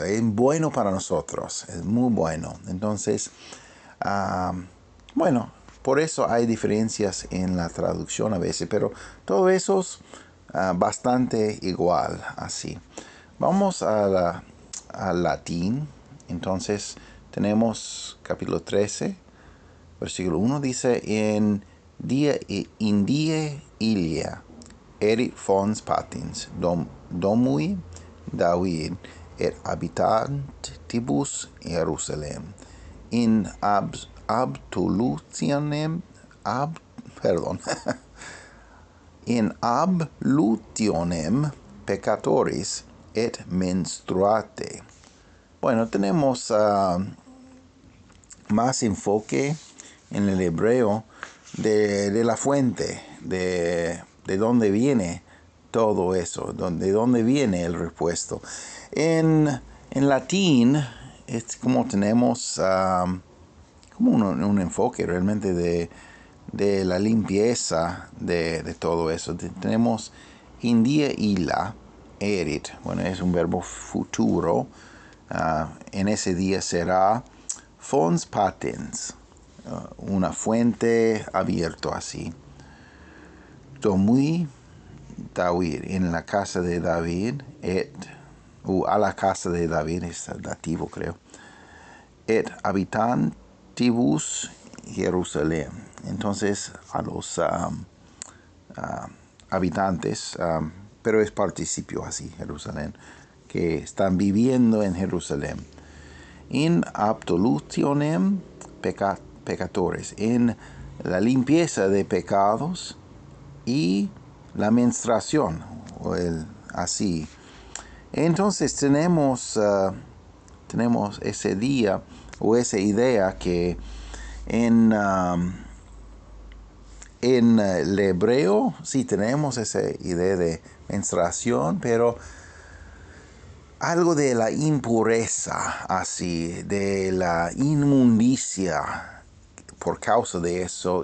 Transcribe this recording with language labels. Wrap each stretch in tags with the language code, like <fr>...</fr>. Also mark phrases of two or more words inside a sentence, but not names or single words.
<es>Es bueno para nosotros, es muy bueno. Entonces, bueno, por eso hay diferencias en la traducción a veces, pero todo eso es bastante igual así. Vamos al latín. Entonces tenemos capítulo 13, versículo 1, dice:</es> <la>in die ilia erit fons patins domui David et habitantibus Jerusalem in in ablutionem peccatoris et menstruate.</la> <es>Bueno, tenemos más enfoque en el hebreo de la fuente, de dónde viene todo eso, de dónde viene el repuesto. En latín es como tenemos como un enfoque realmente de la limpieza de todo eso.</es> <la>Tenemos in die illa erit,</la> <es>bueno, es un verbo futuro. En ese día será</es> <la>fons patens,</la> <es>una fuente abierta así.</es> <la>Domui David,</la> <es>en la casa de David, a la casa de David, es dativo creo,</es> <la>et habitantibus Jerusalén.</la> <es>Entonces a los habitantes, pero es participio así, Jerusalén, que están viviendo en Jerusalén.</es> <la>In absolutionem peccatores,</la> <es>en la limpieza de pecados y la menstruación, así. Entonces tenemos ese día o esa idea que en el hebreo sí tenemos esa idea de menstruación, pero algo de la impureza, así, de la inmundicia por causa de eso.</es>